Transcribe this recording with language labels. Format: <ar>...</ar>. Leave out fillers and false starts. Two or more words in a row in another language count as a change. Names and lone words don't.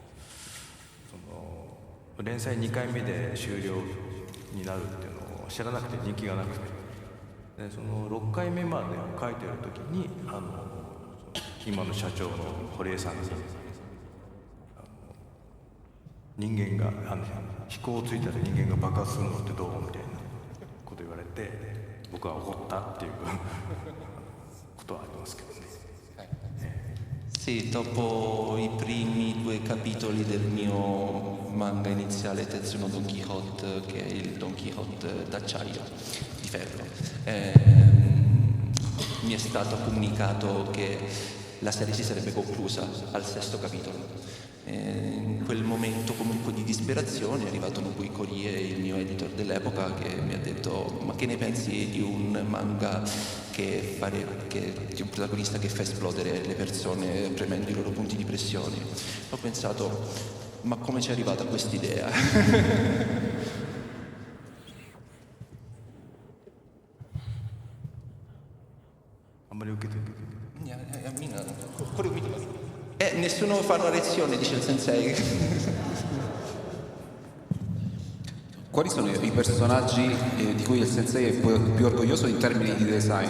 <ja>連載2回目で終了になるっていうのを知らなくて人気がなくてでその6回目まで書いてる時に今の社長の堀江さんに人間が飛行をついたら人間が爆発するのってどうみたいなこと言われて僕は怒ったっていうことはありますけどね。</ja> <it>Sì, dopo i primi 2 capitoli del mio manga iniziale Tetsuno Don Quixote, che è il Don Quixote d'acciaio, di ferro, mi è stato comunicato che la serie si sarebbe conclusa al 6° capitolo. In quel momento comunque di disperazione è arrivato Nobuhiko Orie, il mio editor dell'epoca, che mi ha detto: ma che ne pensi di un manga di un protagonista che fa esplodere le persone premendo i loro punti di pressione? Ho pensato: ma come ci è arrivata quest'idea?</it> <ja>あんまり受けてる</ja> <it>Nessuno fa una lezione, dice il sensei. Quali sono i personaggi di cui il sensei è più orgoglioso in termini di design?</it>